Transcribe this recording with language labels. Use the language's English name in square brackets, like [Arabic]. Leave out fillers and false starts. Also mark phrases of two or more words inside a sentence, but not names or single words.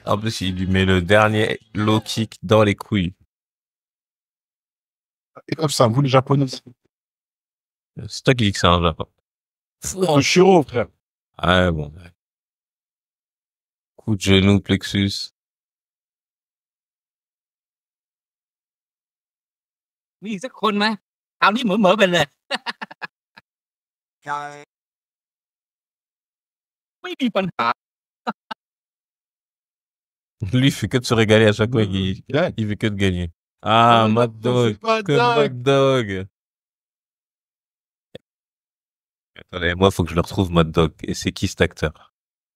[French] En plus, il lui met le dernier low kick dans les couilles. Et comme ça, vous les Japonais. C'est toi qui dis que c'est un Japon. Un Shiro, frère. Ouais, bon. Coup de genou, plexus. [Thai] มีสักคนไหมคราวนี้เหมือไปเลย ไม่มีปัญหา [French] Lui, il fait que de se régaler à chaque fois qu'il fait que de gagner. Ah, Mad Dog. Que Mad Dog. Attendez, moi, faut que je le retrouve, Mad Dog. Et c'est qui cet acteur?